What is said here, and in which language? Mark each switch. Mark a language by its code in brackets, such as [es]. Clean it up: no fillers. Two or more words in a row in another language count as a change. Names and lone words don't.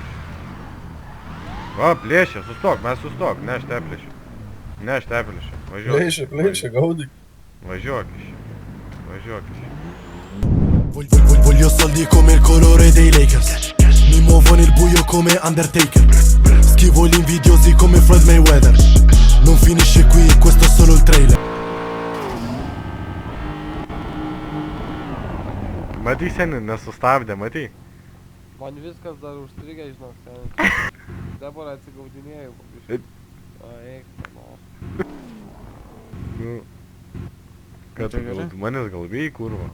[lt] Va, plėšė, sustok, mes sustok, ne, aš teplėšiu. Ne, aš teplėšiu, važiuok. Plėšė, gaudyk. Važiuok iš. Važiuok iš. [it] Voglio soldi come il colore dei Lakers. Mi muovo nel buio come Undertaker. Schivo gli invidiosi come Floyd Mayweather. Non finisce qui, questo è solo il trailer. [lt] Matai, seni, nesustabdė, matai? Man viskas dar užstrigę, žinok, ten. Dabar atsigaudinėjau. O, eik, no. Nu. Ką tu gal, manęs gal vėjai, kurva?